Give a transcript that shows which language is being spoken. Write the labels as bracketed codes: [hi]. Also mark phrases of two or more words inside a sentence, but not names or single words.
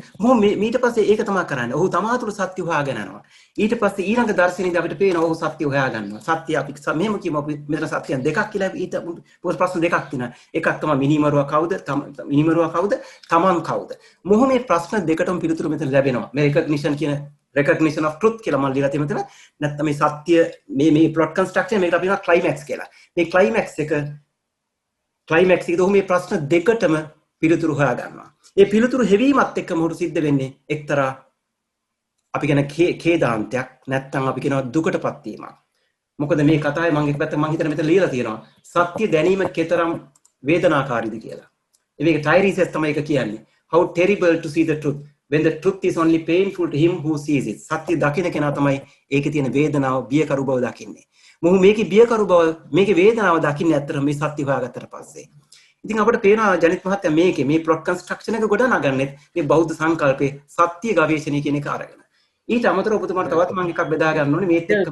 [si] මොහොම ඊට පස්සේ ඒක තමයි කරන්නේ. ඔහු තමා තුළ සත්‍ය හොයාගෙන යනවා. ඊට පස්සේ ඊළඟ දර්ශනයේදී අපිට පේනවා ඔහු සත්‍ය හොයාගන්නවා. සත්‍ය අපි මෙහෙම කියමු අපි මෙතන සත්‍යයන් දෙකක් කියලා ඊට ප්‍රශ්න දෙකක් තියෙනවා. එකක් තමයි මිනිමරුවා කවුද? මිනිමරුවා කවුද? තමන් කවුද? මොහොම මේ ප්‍රශ්න දෙකටම පිළිතුරු මෙතන ලැබෙනවා. මේ recognition කියන [en] recognition of truth [si] කියලා මම ලියලා තියෙනවා. නැත්නම් මේ සත්‍ය මේ [en] plot construction [si] මේකට අපි කියනවා climax කියලා. මේ climax එකේ ඔහු මේ ප්‍රශ්න දෙකටම පිළිතුරු හොයා ගන්නවා. ඒ පිළිතුරු හෙවීමත් එක්ක මොහොත සිද්ධ වෙන්නේ එක්තරා අපි කියන ඛේදාන්තයක් නැත්නම් අපි කියන දුකටපත් වීමක්. මොකද මේ කතාවේ මම එක පැත්තක මම හිතන මෙතන ලියලා තියෙනවා සත්‍ය දැනීම කෙතරම් වේදනාකාරීද කියලා. මේක ටයිරීසස් තමයි ඒක කියන්නේ. [en] How terrible to see the truth when the truth is only painful to him who sees it. [si] සත්‍ය දකින්න කෙනා තමයි ඒකේ තියෙන වේදනාව බියකරු බව දකින්නේ. මොහු මේකේ බියකරු බව මේකේ වේදනාව දකින්නේ ඇත්තට මේ සත්‍ය හොයාගත්තට පස්සේ. ඉතින් අපිට පේනවා ජනිත් මහත්තයා මේකේ මේ [en] plot construction [si] එක ගොඩනගන්නේ මේ බෞද්ධ සංකල්පයේ සත්‍ය ගවේෂණය කියන එක අරගෙන. ඊට අමතරව ඔබතුමාට තවත් මම එකක් බෙදා ගන්න ඕනේ මේත් එක්කම.